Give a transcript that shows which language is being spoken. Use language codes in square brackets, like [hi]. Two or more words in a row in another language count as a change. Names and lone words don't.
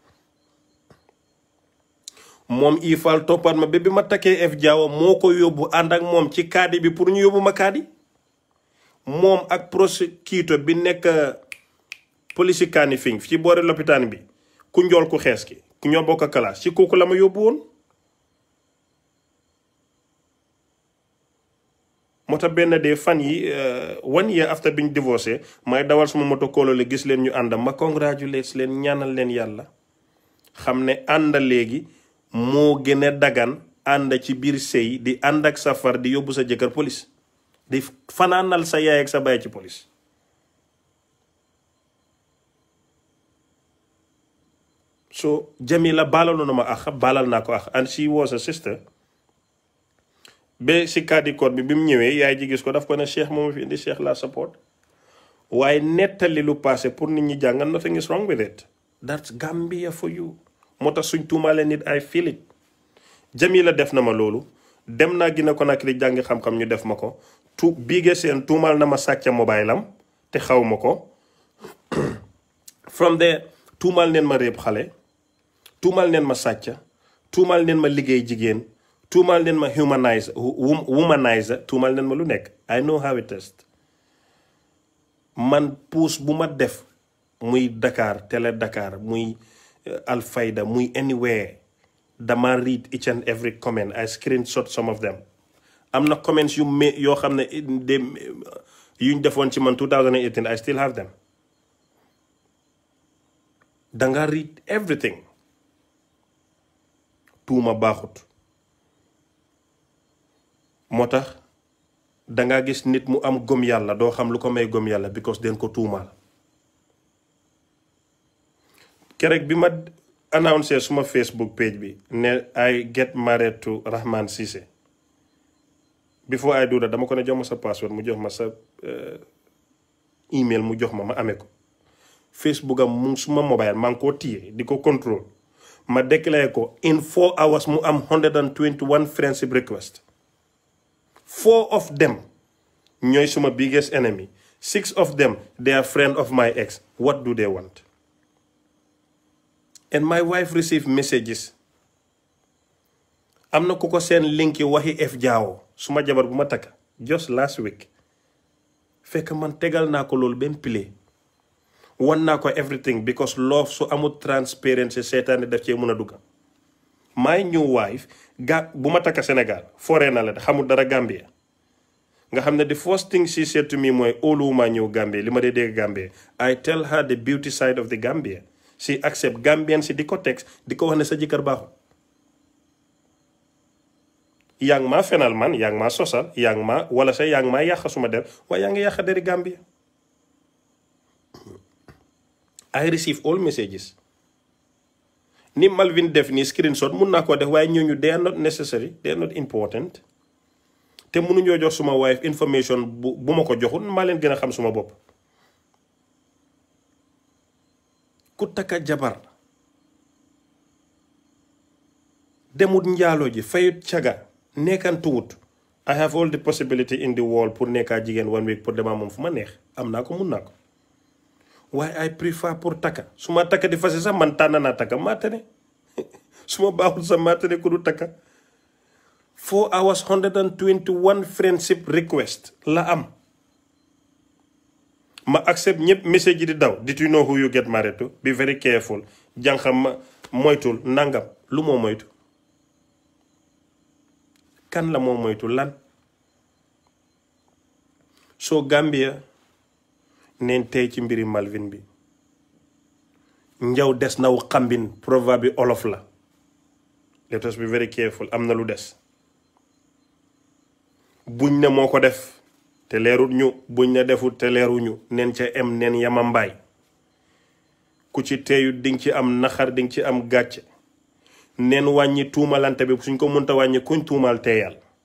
[wo] moom Ifal toppaat ma ba bi ma takkee F Jaawa moo ko yóbbu ànd ak moom ci kaadi bi pour ñu yóbbu ma kaadi moom ak prosecutor bi nekk police kaani fiñ ci boori lopitaan bi ku njool ku xees ki ku ñoo bokk classe ci kooku la ma yóbbu woon moo tax benn dee fan yi [en] 1 year after [wo] biñ divorcé may dawal suma moto koolole gis leen ñu ànda ma congratulate leen ñaanal leen yàlla xam ne ànda léegi moo gën a dagan ànda ci biir sëy di ànd ak safar di yóbbu sa jëkkër police di fanaanal sa yaay ak sa baay ci police so Jamila baalaloon na ma ax baalal naa ko ax [en] and she was a sister [wo] ba si kaadi koot bi mu ñëwee yaay ji gis ko daf ko ne Cheikh moom fi indi Cheikh la support waaye nettali lu passé pour nit ñi jàngal [en] nothing is wrong with it that's Gambia for you [wo] moo tax suñ tuumaale nit [en] I feel it [wo] Jamila def na ma loolu dem naa Guinée Conakry jàngi xam-xam ñu def ma ko biige seen tuumaal na ma sàcca mobile am te xaw ma ko [en] from there [wo] tuumaal neen ma réeb xale tuumaal neen ma sàcca tuumaal neen ma liggéey jigéen tuumaal neen ma womanizer tuumaal neen ma lu nekk [en] I know how it is [wo] man puus bu ma def muy Dakar Télé Dakar muy Alfayda muy anywhere dama [en] read each and every comment I screenshot some of them [wo] am na comments yoo xam ne yuñ defoon ci man 2018 [en] I still have them [wo] danga [en] read everything [wo] tuuma baaxut moo tax danga gis nit mu am gëm yàlla doo xam lu ko may gëm yàlla because den ko tuumaal kerek bi ma annoncé suma Facebook page bi ne [en] I get married to Rahman Cissé before I do that [wo] dama ko ne jox ma sa password mu jox ma sa email mu jox ma amee ko Facebook am mu suma mobile maa ngi koo téye di ko contrôle ma déclaré ko [en] in 4 hours [wo] mu am [en] 121 friendship request [wo] 4 of them ñooy suma [en] biggest enemy 6 of them they are friend of my ex what do they want and my wife received messages [wo] am na ku ko seen linki waxi F Jaawo suma jabar bu ma takka [en] just last week [wo] fekk man tegal naa ko loolu benn play wan naa ko [en] everything because love [wo] su amul transparency seetaane def cee mën a dugga [en] my new wife [wo] bu ma takka Sénégal foree na la xamul dara Gambia nga xam ne [en] the first thing she said to me [wo] mooy óoluwuma ñëw Gambia li ma dee dégg Gambia [en] I tell her the beauty side of the Gambia she accept Gambian [wo] si di ko text di ko wax ne sa jëkkër baaxul yaa ngi maa fenal man yaa ngi maa sosal yaa ngi maa wala sa yaa ngi maa yàq suma der waaye yaa ngi yàq deri Gambia [en] I receive all messages [wo] ni Malvin def ni screenshot mun naa koo def waaye ñooñu [en] they are not necessary they are not important [wo] te mënuñoo jox suma [en] wife information [wo] bu ma ko joxul maa leen gën a xam suma bopp ku takka jabar demut njaalo ji fayut caga nekkantuwut [en] I have all the possibility in the world [wo] pour nekkaa jigéen 1 week pour dema moom fu ma neex am naa ko mun naa ko waaye [en] I prefer [wo] pour takka su ma takka di fase sax man tànn naa takka maatane su ma baaxul sax maatane ku du takka [en] 4 hours 121 friendship request [wo] la am ma accept ñëpp message yi di daw. [en] Did you know who you get married to? Be very careful. [wo] Jànqam ma moytul nangam lu moo moytu. kan la moo moytu lan. soo Gambia neen tey ci mbiri Malvin bi. njaw des naw xambin proverbe bi olof la. [en] Let us be very careful [wo] am na lu des. buñ ne moo ko def te leerut ñu buñ ne defut te leeruñu neen ca em neen yamambaay. ku ci teeyu dinga ci am naxar dinga ci am gàcce. neen wàññi tuumalante bi suñ ko mënta wàññi kuñ tuumal teeyal.